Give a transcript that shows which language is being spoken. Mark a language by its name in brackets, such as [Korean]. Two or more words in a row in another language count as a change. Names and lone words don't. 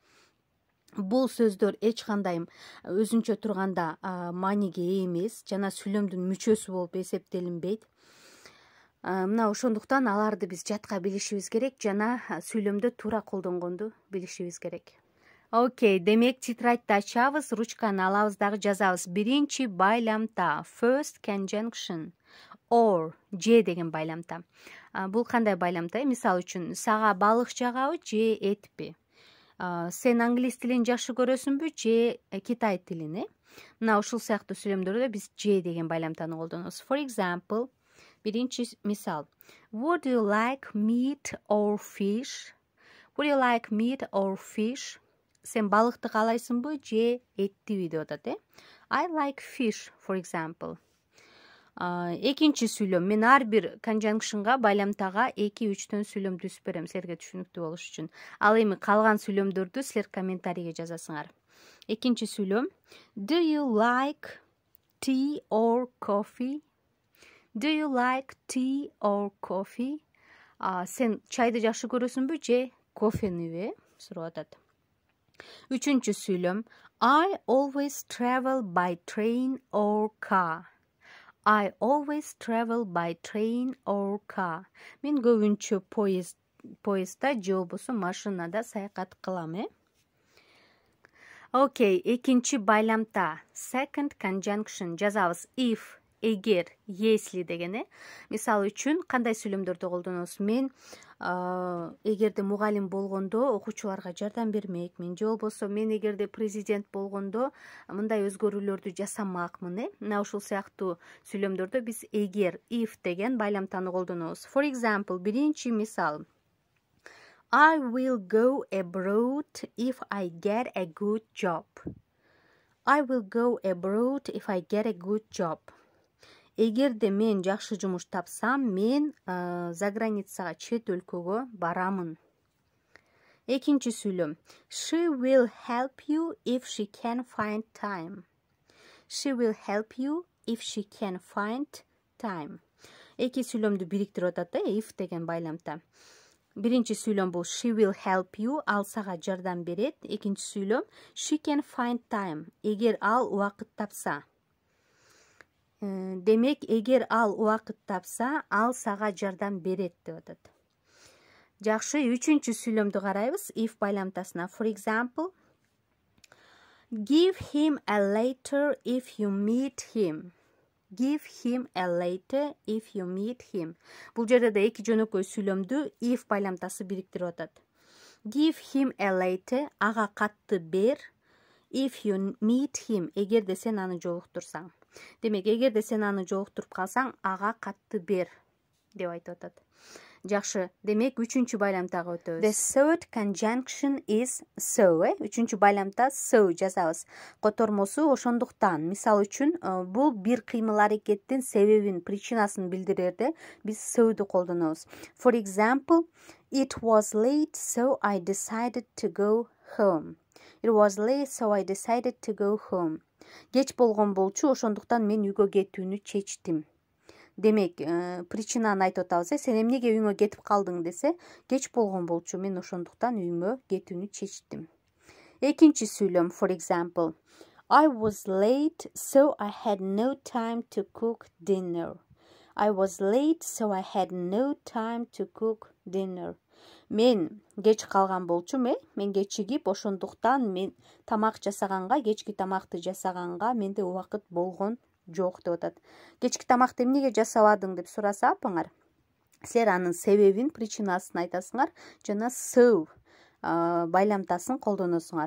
[Kyrgyz] Бул сөздөр эч кандай өзүнчө турганда мааниге ээ эмес, жана сүйлөмдүн мүчөсү болуп эсептелинбейт. Мына ошондуктан аларды биз жатка билишибиз керек жана сүйлөмдө туура колдонгонду билишибиз керек. Окей, демек тетрадьты ачабыз, ручканы алабыз дагы жазабыз. Биринчи байламта, [English] first conjunction, or, [Kyrgyz] же деген байламта. Бул кандай байламта? Мисалы үчүн, сага балык жагабы же этпи? Сен англис тилин жакшы көрөсүңбү же китай тилин? Мына ушул сыяктуу сүйлөмдөрдө биз же деген байламтаны колдонобуз. [English] For example, [Kyrgyz] биринчи мисал. [English] Would you like meat or fish? Would you like meat or fish? [Kyrgyz] Сен балыкты каалайсыңбы же эттиби деп атат, [English] I like fish, for example. [Kyrgyz] Экинчи сүйлөм. Мен ар бир conjunctionга, байламтага 2-3төн сүйлөм түзүп берем, силерге түшүнүктүү болуш үчүн. Ал эми калган сүйлөмдөрдү силер комментарийге жазасыңар. Экинчи сүйлөм. [English] Do you like tea or coffee? Do you like tea or coffee? [Kyrgyz] Сен чайды жакшы көрөсүңбү же кофениби? Сурап атат. Үчүнчү сүйлөм. [English] I always travel by train or car. I always travel by train or car. [Kyrgyz] Мен көбүнчө поездда же болбосо машинада саякат кылам, Окей, экинчи байламта, [English] second conjunction жазабыз. If, [Kyrgyz] эгер, если деген, Мисалы үчүн кандай сүйлөмдөрдү колдонобуз? Мен эгерде мугалим болгондо окуучуларга жардам бермекмин, же болбосо мен эгерде президент болгондо мындай өзгөрүүлөрдү жасамакмын, Мына ушул сыяктуу сүйлөмдөрдө биз эгер, if деген байламтаны колдонобуз. [English] For example, [Kyrgyz] биринчи мисал. [English] I will go abroad if I get a good job. I will go abroad if I get a good job. [Kyrgyz] Эгерде мен жакшы жумуш тапсам, мен заграницага, чет өлкөгө барамын. Экинчи сүйлөм. [English] She will help you if she can find time. She will help you if she can find time. [Kyrgyz] Эки сүйлөмдү бириктирип атат, if деген байламта. Биринчи сүйлөм бул [English] she will help you, [Kyrgyz] ал сага жардам берет. Экинчи сүйлөм [English] she can find time, [Kyrgyz] эгер ал убакыт тапса. Демек, эгер ал убакыт тапса, ал сага жардам берет деп атат. Жакшы, үчүнчү сүйлөмдү карайбыз, if байламтасына. [English] For example, give him a letter if you meet him. Give him a letter if you meet him. [Kyrgyz] Бул жерде да эки жөнөкөй сүйлөмдү if байламтасы бириктирип атат. [English] Give him a letter, [Kyrgyz] ага катты бер. [English] If you meet him, [Kyrgyz] эгерде сен аны жолуктурсаң. Демек, эгерде сен аны жолуктуруп калсаң, ага катты бер деп айтып атат. Жакшы, демек үчүнчү байламтага өтөбүз. [English] The third conjunction is so. [Kyrgyz] Үчүнчү байламта so жазабыз. Котормосу ошондуктан. Мисалы үчүн, бул бир кыймыл аракеттин себебин, причинасын билдирерде биз so'ду колдонобуз. [English] For example, it was late, so I decided to go home. It was late, so I decided to go home. [Kyrgyz] Кеч болгон болчу, ошондуктан мен үйгө кетүүнү чечтим. Демек, причинаны айтып атабыз. Сен эмнеге үйүңө кетип калдың десе, кеч болгон болчу, мен ошондуктан үйүмө кетүүнү чечтим. Экинчи сүйлөм, [English] for example, I was late, so I had no time to cook dinner. I was late, so I had no time to cook dinner. [Kyrgyz] Мен кеч калган болчумун, мен кечигип, ошондуктан мен тамак жасаганга, кечки тамакты жасаганга менде убакыт болгон жок деп атат. Кечки тамакты эмнеге жасабадың деп сураса апаңар, силер анын себебин, причинасын айтасыңар жана so байламтасын колдоносуңар.